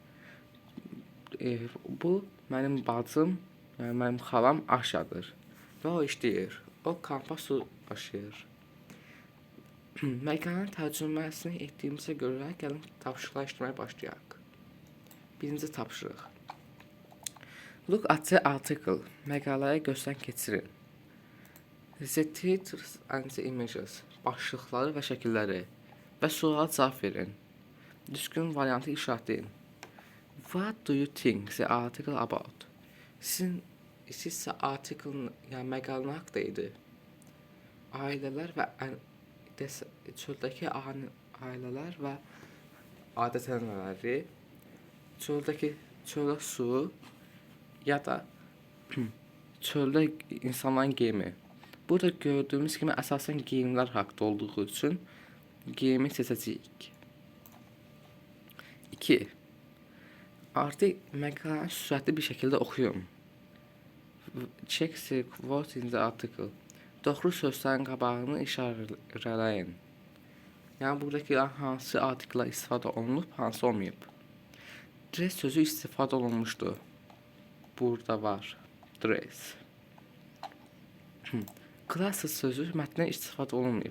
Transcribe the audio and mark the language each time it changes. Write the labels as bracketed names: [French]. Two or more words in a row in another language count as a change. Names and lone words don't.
[Azerbaijani] Bu mənim bacım, yəni mənim xalam Aşadır. Və o işləyir. O kampa su daşıyır. Məqalənin tərcüməsini etdiyimizə görə gəlin tapşırıqlar işləməyə başlayaq. Birinci tapşırıq. [English] Look at the article. [Azerbaijani] Məqaləyə gözdən keçirin. [English] The titles and the images. [Azerbaijani] Başlıqları və şəkilləri və suala cavab verin. Düzgün variantı işaretləyin. [English] What do you think the article about? [Azerbaijani] Sizsə article, yəni məqalənin haqqında idi. Ailələr və çöldəki ailələr və adət-ənənələri, çöldə su ya da çöldə insanların geyimi. Burada gördüyümüz kimi əsasən geyimlər haqqında olduğu üçün geyimi seçəcəyik. 2. Artıq məqaləni sürətli bir şəkildə oxuyun. [English] Check the quote in the article. [Azerbaijani] Doğru sözlərin qabağını işarələyin. Yəni buradakı hansı artikla istifadə olunub, hansı olmayıb. Dress sözü istifadə olunmuşdur. Burada var. Dress. Classes sözü mətnə istifadə olunmayıb.